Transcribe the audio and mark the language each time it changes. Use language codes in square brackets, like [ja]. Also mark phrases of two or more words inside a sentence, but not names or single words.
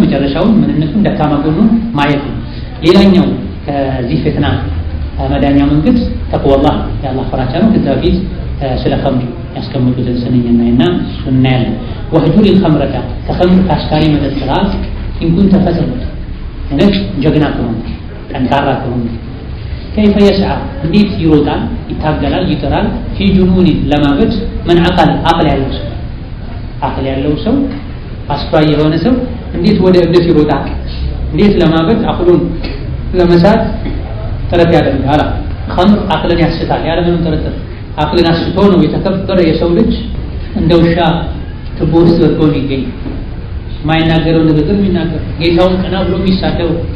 [am] መጨረሻውን ምንነቱን ደካማ ጎኑን ማየት ነው። ሌላኛው ከዚህ ፈተና መዳኛ መንገድ ተቅዋላህ የአላህ ፍራቻ ነው። ከዛ በፊት ስለ ኸምር ያስቀምጡትን ስንኝና እናያለን። ወህጁር الخمرة ከኸምር ከአስካሪ መጠጥ ራስ እንኩን ተፈተኑት ነክ ጀግና ከሆነ ጠንካራ ከሆነ [ar] كيف يسعى [am] እንዴት ይሮጣል፣ ይታገላል፣ ይጥራል [ar] في جنون [am] ለማበድ [ar] من عقل [am] አቅል ያለው ሰው አስተዋይ የሆነ ሰው እንዴት ወደ እብደት ይሮጣል፣ እንዴት ለማበድ አቅሉን ለመሳት ጥረት ያደርጋል። ኸምር አቅልን ያስታል ያለ ምንም ጥርጥር አቅልን አስቶ ነው የተከበረ የሰው ልጅ እንደ ውሻ ትቦ ውስጥ ወድቆ ይገኝ። ማይናገረው ንግግር የሚናገር ጌታውን ቀና ብሎ የሚሳደው